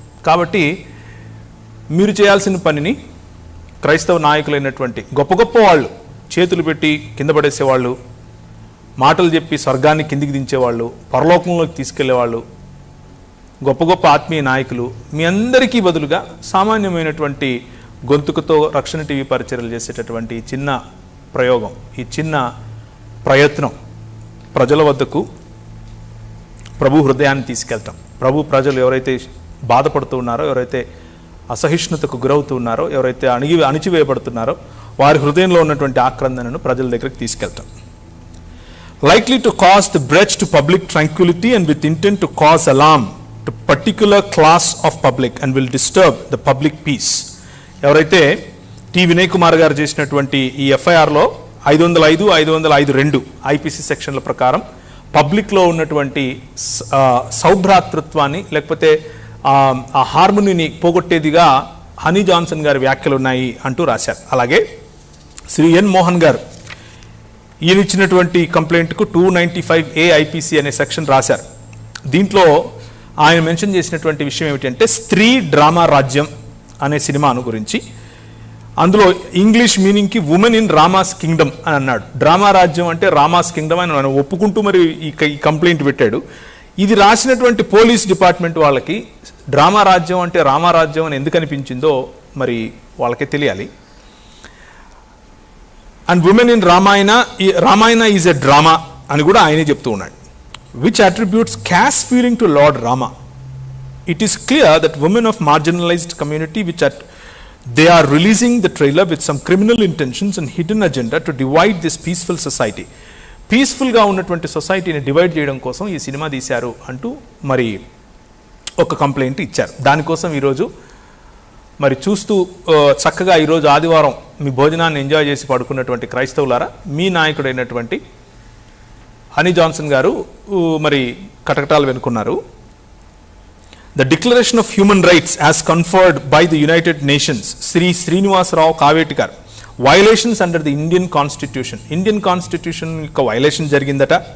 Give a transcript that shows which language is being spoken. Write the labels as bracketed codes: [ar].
[te] కాబట్టి మీరు చేయాల్సిన పనిని క్రైస్తవ నాయకులైనటువంటి గొప్ప గొప్ప వాళ్ళు, చేతులు పెట్టి కింద పడేసేవాళ్ళు, మాటలు చెప్పి స్వర్గాన్ని కిందికి దించేవాళ్ళు, పరలోకంలోకి తీసుకెళ్లేవాళ్ళు, గొప్ప గొప్ప ఆత్మీయ నాయకులు మీ అందరికీ బదులుగా సామాన్యమైనటువంటి గొంతుకుతో రక్షణ టీవీ పరిచర్యలు చేసేటటువంటి చిన్న ప్రయోగం, ఈ చిన్న ప్రయత్నం ప్రజల వద్దకు ప్రభు హృదయాన్ని తీసుకెళ్తాం. ప్రభు ప్రజలు ఎవరైతే బాధపడుతూ ఉన్నారో, ఎవరైతే అసహిష్ణుతకు గురవుతూ ఉన్నారో, ఎవరైతే అణిచివేయబడుతున్నారో వారి హృదయంలో ఉన్నటువంటి ఆక్రందనను ప్రజల దగ్గరికి తీసుకెళ్తాం. [en] Likely to cause the breach to public tranquility and with intent to cause alarm to particular class of public and will disturb the public peace. [te] ఎవరైతే టి వినయ్ కుమార్ గారు చేసినటువంటి ఈ ఎఫ్ఐఆర్లో 505, 505(2) ఐపీసీ సెక్షన్ల ప్రకారం పబ్లిక్లో ఉన్నటువంటి సౌభ్రాతృత్వాన్ని లేకపోతే ఆ హార్మోనీని పోగొట్టేదిగా హనీ జాన్సన్ గారి వ్యాఖ్యలు ఉన్నాయి అంటూ రాశారు. అలాగే శ్రీ ఎన్ మోహన్ గారు ఈయన ఇచ్చినటువంటి కంప్లైంట్కు 295A ఐపీసీ అనే సెక్షన్ రాశారు. దీంట్లో ఆయన మెన్షన్ చేసినటువంటి విషయం ఏమిటంటే స్త్రీ డ్రామా రాజ్యం అనే సినిమాను గురించి. అందులో English మీనింగ్కి [en] women in Rama's kingdom [te] అని అన్నాడు. డ్రామా రాజ్యం అంటే రామాస్ కింగ్డమ్ అని ఆయన ఒప్పుకుంటూ మరి ఈ కంప్లైంట్ పెట్టాడు. ఇది రాసినటువంటి పోలీస్ డిపార్ట్మెంట్ వాళ్ళకి డ్రామా రాజ్యం అంటే రామారాజ్యం అని ఎందుకు అనిపించిందో మరి వాళ్ళకే తెలియాలి. [en] and women in Ramayana is a drama [te] అని కూడా ఆయనే చెప్తూ ఉన్నాడు. [en] Which attributes caste feeling to lord Rama. It is clear that women of marginalized community they are releasing the trailer with some criminal intentions and hidden agenda to divide this peaceful society. [te] పీస్ఫుల్గా ఉన్నటువంటి సొసైటీని divide చేయడం కోసం ఈ cinema తీశారు అంటూ మరి ఒక కంప్లైంట్ ఇచ్చారు. దానికోసం ఈరోజు మరి చూస్తూ చక్కగా ఈరోజు ఆదివారం మీ భోజనాన్ని ఎంజాయ్ చేసి పడుకున్నటువంటి క్రైస్తవులారా, మీ నాయకుడైనటువంటి హనీ జాన్సన్ గారు మరి కటకటాలు వెనుకున్నారు. [en] The Declaration of Human Rights as conferred by the United Nations, Sri Srinivasa Rao Kaveti garu, violations under the Indian Constitution. [te] Indian Constitution యొక్క violation జరిగిందట.